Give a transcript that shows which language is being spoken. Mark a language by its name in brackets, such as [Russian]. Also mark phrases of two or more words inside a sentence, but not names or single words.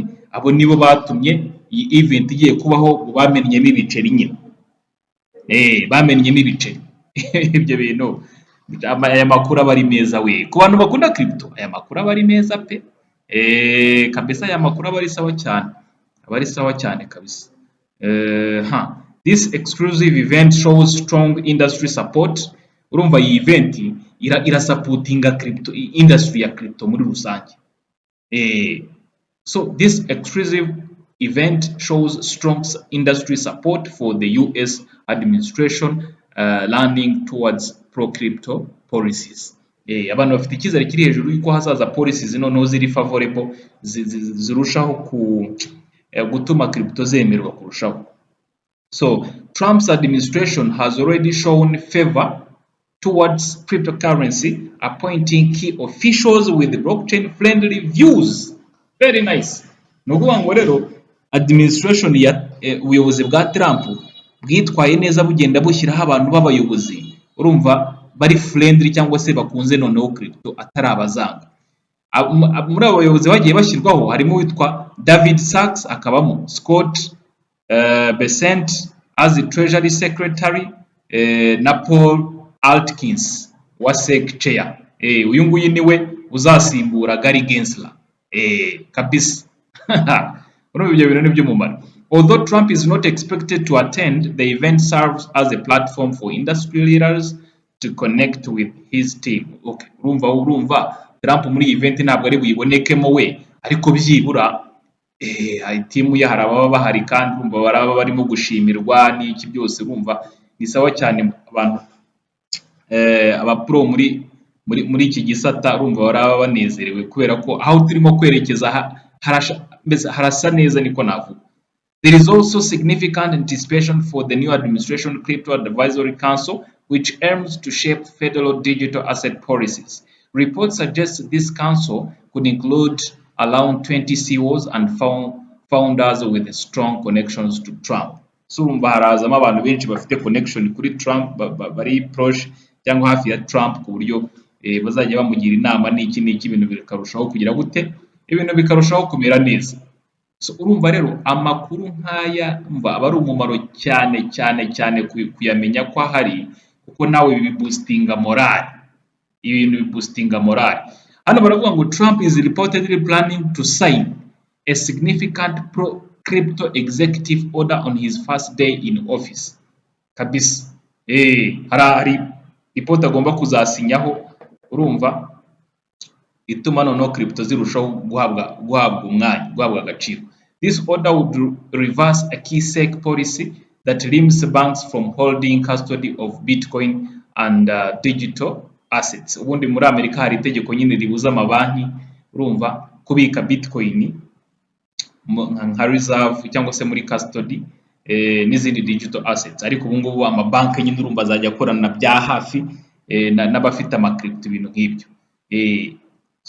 [Kinyarwanda] Abo nibo batumye iyi event igiye kubaho, bamennyemo ibiceri nyine, bamennyemo ibiceri ibyo bintu. Aya makuru aba ari meza we, ku bantu bakunda crypto aya makuru aba ari meza pe, kabisa aya makuru aba ari sawa cyane, aba ari sawa cyane kabisa. [English] This exclusive event shows strong industry support. [Kinyarwanda] Urumva iyi event irasupportinga [English] crypto industry [Kinyarwanda] ya crypto muri rusange. [English] So this exclusive event shows strong industry support for the US administration leaning towards pro-crypto policies. [Kinyarwanda] Abantu bafite icyizere kiri hejuru yuko hazaza policies noneho ziri favorable, zirushaho gutuma crypto zemerwa kurushaho. [English] So Trump's administration has already shown favor towards cryptocurrency, appointing key officials with blockchain friendly views. Very nice. [Kinyarwanda] Nukuvuga ngo rero administration ya ubuyobozi bwa Trump bwitwaye neza, bugenda bushyiraho abantu b'abayobozi urumva bari friendly cyangwa se bakunze noneho crypto atari abazanga. Muri abo bayobozi bagiye bashyirwaho harimo witwa David Sachs, akabamo Scott Bessent [English] as the Treasury Secretary, [Kinyarwanda] na Paul Atkins wa [English] SEC Chair. [Kinyarwanda] Uyu nguyu niwe uzasimbura Gary Gensler kabisa. Urumva ibyo bintu ni by'umumaro. [English] Although Trump is not expected to attend, the event serves as a platform for industry leaders to connect with his team. [Kinyarwanda] Okay, urumva Trump muri event ntabwo ari buyibonekemo we, ariko byibura team ye hari ababa bahari kandi urumva baraba barimo gushimirwa n'iki byose, urumva ni sawa cyane. Abantu abapro muri iki gisata urumva baraba banezerewe kubera ko aho turimo kwerekeza harasa neza, niko navuga. [English] There is also significant anticipation for the new administration Crypto Advisory Council, which aims to shape federal digital asset policies. Reports suggest this council could include around 20 CEOs and founders with strong connections to Trump. [Kinyarwanda] So urumva harazamo abantu benshi bafite connection kuri Trump, bari proche cyangwa hafi ya Trump, ku buryo bazajya bamugira inama n'iki ibintu bikarushaho kugira gute, ibintu bikarushaho kumera neza. So urumva rero amakuru nk'aya umva aba ari umumaro cyane cyane cyane kuyamenya ko ahari, kuko nawe biboostinga morale, ibintu biboostinga morale. Hano baravuga ngo [English] Trump is reportedly planning to sign a significant pro-crypto executive order on his first day in office. [Kinyarwanda] Kabisa. Hari report agomba kuzasinyaho, urumva ituma noneho crypto zirushaho guhabwa umwanya, guhabwa agaciro. [English] This order would reverse a key SEC policy that limits banks from holding custody of Bitcoin and digital assets. [Kinyarwanda] Ubundi muri Amerika hari itegeko nyine ribuza amabanki urumva kubika Bitcoin nka reserve cyangwa se muri custody n'izindi [English] digital assets, [Kinyarwanda] ariko ubu ngubu amabanki nyine urumva azajya akorana bya hafi n'abafite ama crypto ibintu nk'ibyo.